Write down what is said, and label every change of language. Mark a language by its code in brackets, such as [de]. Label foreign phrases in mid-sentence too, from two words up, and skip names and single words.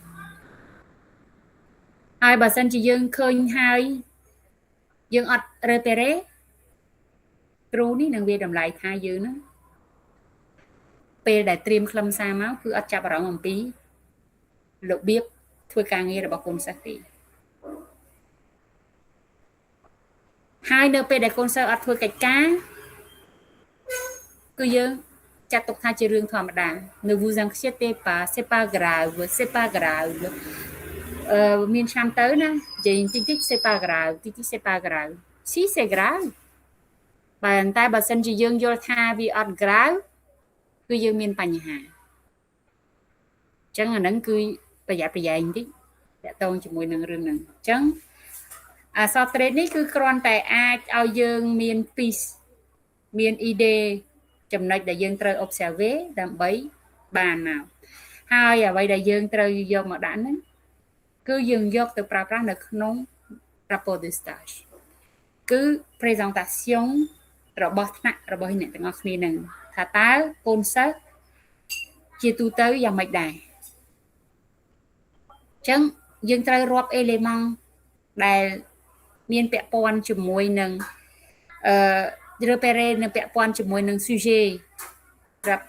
[km] ហើយបើសិនជាយើងឃើញហើយយើងអត់ repere គ្រូនេះនឹងវាតម្លៃថាយើងហ្នឹងពេលដែលត្រៀមខ្លឹមសារមកគឺអត់ចាប់អារម្មណ៍អំពីរបៀបធ្វើការងាររបស់កូនសិស្សទេ ហើយនៅពេលដែលកូនសិស្សអត់ធ្វើកិច្ចការគឺយើងចាត់ទុកថាជារឿងធម្មតា [fr] Ne vous inquiétez pas c'est pas grave [km] មានឆ្នាំទៅណានិយាយតិច c'est [fr] pas grave [km] តិច [fr] c'est pas grave si c'est grave [km] តែបើសិនជាយើងយល់ថាវាអត់ grave គឺយើងមានបញ្ហាអញ្ចឹងអា ហ្នឹងគឺប្រយ័ត្នប្រយែងតិចតកតងជាមួយនឹងរឿងហ្នឹងអញ្ចឹងអសរត្រេត នេះគឺគ្រាន់តែអាចឲ្យយើងមានមាន idea ចំណុចដែលយើងត្រូវ observe ដើម្បីបានមកហើយអ្វីដែលយើងត្រូវយកមកដាក់ហ្នឹងគឺយើងយកទៅប្រើប្រាស់នៅក្នុង [fr] rapport de stage [km] គឺ présentation របស់ថ្នាក់របស់អ្នកទាំងអស់គ្នាហ្នឹងថាតើកូនសិស្សជាទូទៅយ៉ាងម៉េចដែរ អញ្ចឹងយើងត្រូវរាប់ element ដែលមានពាក់ព័ន្ធជាមួយនឹងrepere នឹងពាក់ព័ន្ធជាមួយនឹង sujet ប្រាប់